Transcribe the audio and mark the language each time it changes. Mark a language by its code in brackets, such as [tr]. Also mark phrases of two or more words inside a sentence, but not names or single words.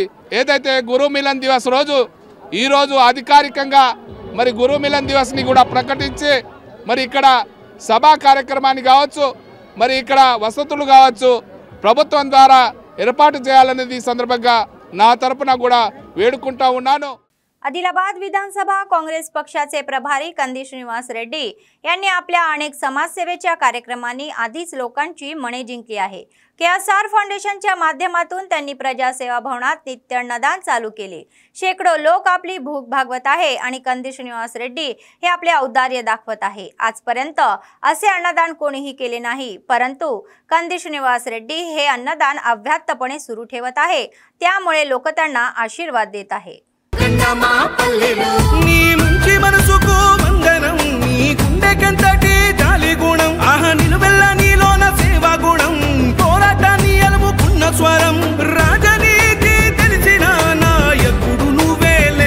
[te] ఏదైతే గురు మిలన్ దివస్ రోజు ఈరోజు అధికారికంగా మరి గురు మిలన్ దివస్ని కూడా ప్రకటించి మరి ఇక్కడ సభా కార్యక్రమాన్ని కావచ్చు, మరి ఇక్కడ వసతులు కావచ్చు ప్రభుత్వం ద్వారా ఏర్పాటు చేయాలనేది ఈ संदर्भात నా తరపున కూడా వేడుకుంటా ఉన్నాను. [mr] आदिलाबाद विधानसभा काँग्रेस पक्षाचे प्रभारी कंदी श्रीनिवास रेड्डी यांनी आपल्या अनेक समाजसेवेच्या कार्यक्रमांनी आधीच लोकांची मने जिंकली आहे. केएसआर फाउंडेशनच्या माध्यमातून त्यांनी प्रजासेवा भवनात नित्य अन्नदान चालू केले. शेकडो लोक आपली भूक भागवत आहे आणि कंदी श्रीनिवास रेड्डी हे आपले औदार्य दाखवत आहे. आजपर्यंत असे अन्नदान कोणीही केले नाही, परंतु कंदी श्रीनिवास रेड्डी हे अन्नदान अव्याहतपणे सुरू ठेवत आहे. त्यामुळे लोक त्यांना आशीर्वाद देत आहे. [te] నీ మంచి మనసుకు వందనం, నీ గుండెకంతటి జాలి గుణం, ఆహా నిలువెల్ల నీలోన సేవా గుణం, పోరాటాన్ని అలుముకున్న స్వరం, రాజనీతి తెలిసిన నాయకుడు నువ్వేలే.